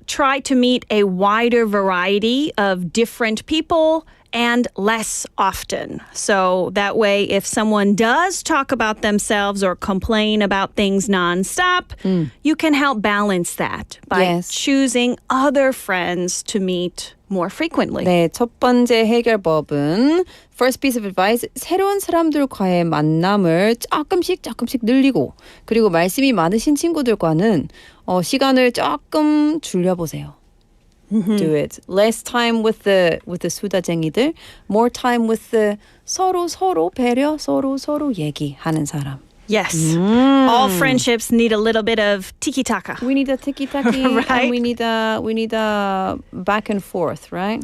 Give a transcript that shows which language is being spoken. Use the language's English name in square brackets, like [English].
[English] Try to meet a wider variety of different people and less often. So that way, if someone does talk about themselves or complain about things nonstop, you can help balance that by choosing other friends to meet more frequently. [Korean] 네, 첫 번째 해결법은 [English] first piece of advice, [Korean] 새로운 사람들과의 만남을 조금씩 늘리고 그리고 말씀이 많으신 친구들과는 시간을 조금 줄여보세요. [English] Do it. Less time with the 수다쟁이들, more time with the [Korean] 서로 배려, 서로 얘기하는 사람. [English] Yes. All friendships need a little bit of tiki-taka. We need a tiki-taki right? and we need a back and forth, right?